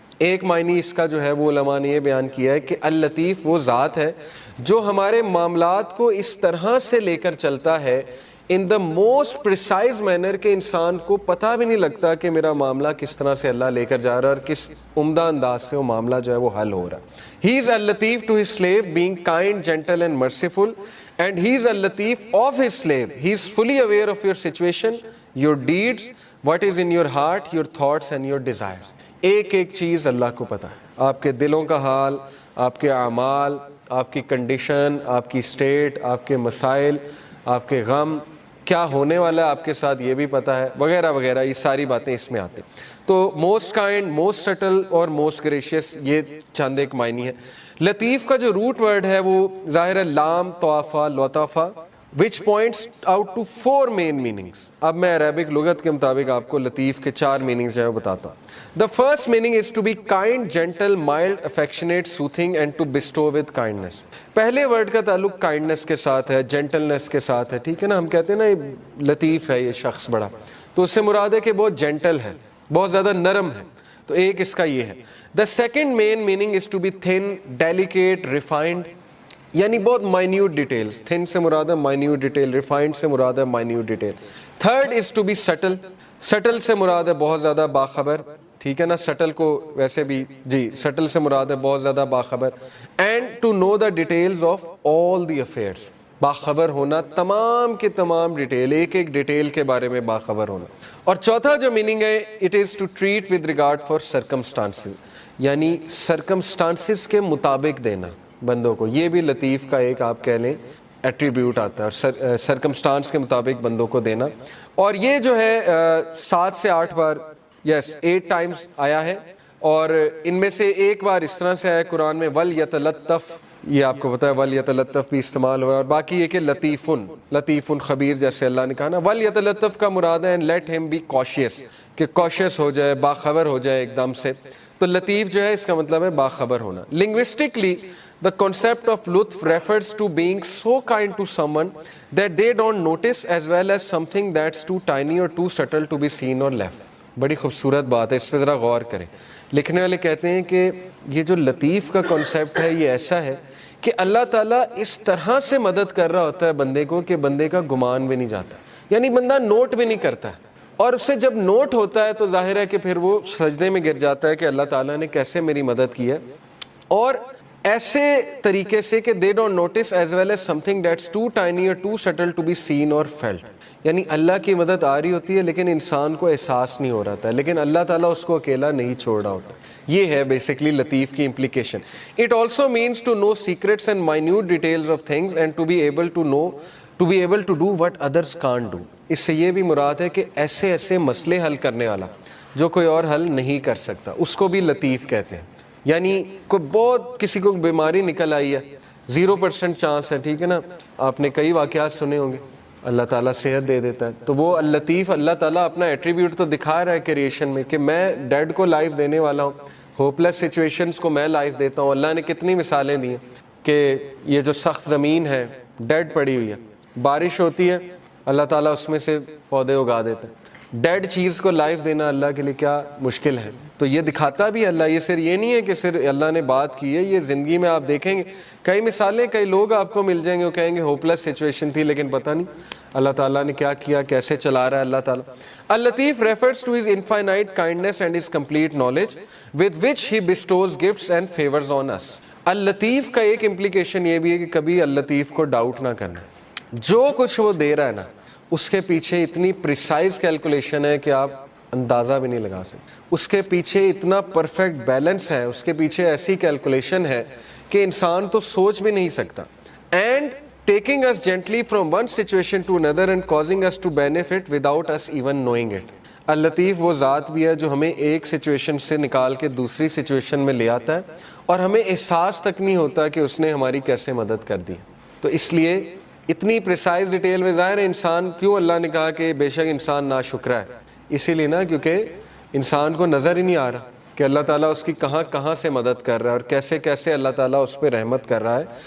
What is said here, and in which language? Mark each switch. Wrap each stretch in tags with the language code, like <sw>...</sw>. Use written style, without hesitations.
<ur>ایک معنی اس کا جو ہے وہ علماء نے یہ بیان کیا ہے کہ اللطیف وہ ذات ہے جو ہمارے معاملات کو اس طرح سے لے کر چلتا ہے</ur> <en>in the most precise manner</en> <ur>کہ انسان کو پتہ بھی نہیں لگتا کہ میرا معاملہ کس طرح سے اللہ لے کر جا رہا ہے اور کس عمدہ انداز سے وہ معاملہ جو ہے وہ حل ہو رہا ہے.</ur> <en>He is al-Latif to his slave, being kind, gentle and merciful, and he is al-Latif of his slave. He is fully aware of your situation, your deeds, what is in your heart, your thoughts and your desires.</en> <ur>ایک ایک چیز اللہ کو پتہ ہے، آپ کے دلوں کا حال، آپ کے اعمال، آپ کی کنڈیشن، آپ کی اسٹیٹ، آپ کے مسائل، آپ کے غم، کیا ہونے والا ہے آپ کے ساتھ یہ بھی پتہ ہے، وغیرہ وغیرہ. یہ ساری باتیں اس میں آتے. تو موسٹ کائنڈ، موسٹ سٹل اور موسٹ گریشیس، یہ چند ایک معنی ہے. لطیف کا جو روٹ ورڈ ہے وہ ظاہر ہے لام طوافہ لطافہ</ur> <en>which points out to 4 main meanings.</en> <ur>اب میں عربک لغت کے مطابق آپ کو لطیف کے 4 meanings جو ہے بتاتا ہوں.</ur> <en>The first meaning is to be kind, gentle, mild, affectionate, soothing and to bestow with kindness.</en> <ur>پہلے ورڈ کا تعلق کائنڈنس کے ساتھ ہے، جینٹلنس کے ساتھ ہے. ٹھیک ہے نا، ہم کہتے ہیں نا لطیف ہے یہ شخص بڑا، تو اس سے مراد ہے کہ بہت جینٹل ہے، بہت زیادہ نرم ہے. تو ایک اس کا یہ ہے.</ur> <en>The second main meaning is to be thin, delicate, refined.</en> <ur>یعنی بہت مائنیوٹ ڈیٹیلز. تھن سے مراد ہے مائنیوٹ ڈیٹیل، ریفائنڈ سے مراد ہے minute detail.</ur> <en>Third is to be subtle.</en> <ur>Still سے مراد ہے بہت زیادہ باخبر، ٹھیک ہے نا، سٹل کو ویسے بھی جی سٹل سے مراد ہے بہت زیادہ باخبر.</ur> <en>and to know the details of all the affairs,</en> <ur>باخبر ہونا تمام کے تمام ڈیٹیل، ایک ایک ڈیٹیل کے بارے میں باخبر ہونا. اور چوتھا جو میننگ ہے</ur> <en>it is to treat with regard for circumstances,</en> <ur>یعنی سرکمسٹانسز کے مطابق دینا بندوں کو. یہ بھی لطیف کا ایک آپ کہہ لیں ایٹریبیوٹ آتا ہے، اور سرکمسٹانس کے مطابق بندوں کو دینا. اور یہ جو ہے 7 سے 8 بار، یس 8 ٹائمز آیا ہے، اور ان میں سے ایک بار اس طرح سے آیا قرآن میں وَلْيَتَلَطَّفْ، یہ آپ کو پتا ہے وَلْيَتَلَطَّفْ بھی استعمال ہوا ہے. اور باقی یہ کہ لطیفٌ خبیر، جیسے اللہ نے کہا نا وَلْيَتَلَطَّفْ کا مراد ہے</ur> <en>let him be cautious،</en> <ur>کہ cautious ہو جائے، باخبر ہو جائے ایک دم سے. تو لطیف جو ہے اس کا مطلب ہے باخبر ہونا.</ur> <en>Linguistically the concept of لطف refers to being so kind to someone that they don't notice as well as something that's too tiny or too subtle to be seen or left.</en> <ur>بڑی خوبصورت بات ہے، اس پہ ذرا غور کریں. لکھنے والے کہتے ہیں کہ یہ جو لطیف کا کانسیپٹ ہے یہ ایسا ہے کہ اللہ تعالیٰ اس طرح سے مدد کر رہا ہوتا ہے بندے کو کہ بندے کا گمان بھی نہیں جاتا، یعنی بندہ نوٹ بھی نہیں کرتا ہے، اور اس سے جب نوٹ ہوتا ہے تو ظاہر ہے کہ پھر وہ سجدے میں گر جاتا ہے کہ اللہ تعالیٰ نے کیسے میری مدد کی ہے. اور ایسے طریقے سے کہ</ur> <en>they don't notice as well as something that's too tiny or too subtle to be seen or felt،</en> <ur>یعنی اللہ کی مدد آ رہی ہوتی ہے لیکن انسان کو احساس نہیں ہو رہا تھا، لیکن اللہ تعالیٰ اس کو اکیلا نہیں چھوڑ رہا ہوتا. یہ ہے بیسکلی لطیف کی implication.</ur> <en>It also means to know secrets and minute details of things and to be able to do what others can't do.</en> <ur>اس سے یہ بھی مراد ہے کہ ایسے ایسے مسئلے حل کرنے والا جو کوئی اور حل نہیں کر سکتا، اس کو بھی لطیف کہتے ہیں. یعنی کوئی بہت کسی کو بیماری نکل آئی ہے، 0% چانس ہے، ٹھیک ہے نا، آپ نے کئی واقعات سنے ہوں گے، اللہ تعالیٰ صحت دے دیتا ہے. تو وہ اللطیف، اللہ تعالیٰ اپنا ایٹریبیوٹ تو دکھا رہا ہے کریشن میں کہ میں ڈیڈ کو لائف دینے والا ہوں، ہوپلیس سچویشنز کو میں لائف دیتا ہوں. اللہ نے کتنی مثالیں دی ہیں کہ یہ جو سخت زمین ہے ڈیڈ پڑی ہوئی ہے، بارش ہوتی ہے اللہ تعالیٰ اس میں سے پودے اگا دیتا ہے. ڈیڈ چیز کو لائف دینا اللہ کے لیے کیا مشکل ہے. تو یہ دکھاتا بھی اللہ، یہ صرف یہ نہیں ہے کہ صرف اللہ نے بات کی ہے، یہ زندگی میں آپ دیکھیں گے کئی مثالیں، کئی لوگ آپ کو مل جائیں گے وہ کہیں گے ہوپلیس سچویشن تھی لیکن پتہ نہیں اللہ تعالیٰ نے کیا کیا، کیسے چلا رہا ہے اللہ تعالیٰ.</ur> <en>اللطیف refers to his infinite kindness and his complete knowledge with which he bestows gifts and favors on us.</en> <ur>اللطیف کا ایک امپلیکیشن یہ بھی ہے کہ کبھی اللطیف کو ڈاؤٹ نہ کرنا، جو کچھ وہ دے رہا ہے نا اس کے پیچھے اتنی پریسائز کیلکولیشن ہے کہ آپ اندازہ بھی نہیں لگا سکتے. اس کے پیچھے اتنا پرفیکٹ بیلنس ہے، اس کے پیچھے ایسی کیلکولیشن ہے کہ انسان تو سوچ بھی نہیں سکتا.</ur> <en>And taking us gently from one situation to another and causing us to benefit without us even knowing it.</en> <ur>اللطیف وہ ذات بھی ہے جو ہمیں ایک سچویشن سے نکال کے دوسری سچویشن میں لے آتا ہے اور ہمیں احساس تک نہیں ہوتا کہ اس نے ہماری کیسے مدد کر دی. تو اس لیے اتنی پریسائز ڈیٹیل میں ظاہر ہے انسان، کیوں اللہ نے کہا کہ بے شک انسان ناشکرا ہے، اسی لیے نا کیونکہ انسان کو نظر ہی نہیں آ رہا کہ اللہ تعالیٰ اس کی کہاں کہاں سے مدد کر رہا ہے اور کیسے کیسے اللہ تعالیٰ اس پہ رحمت کر رہا ہے.</ur>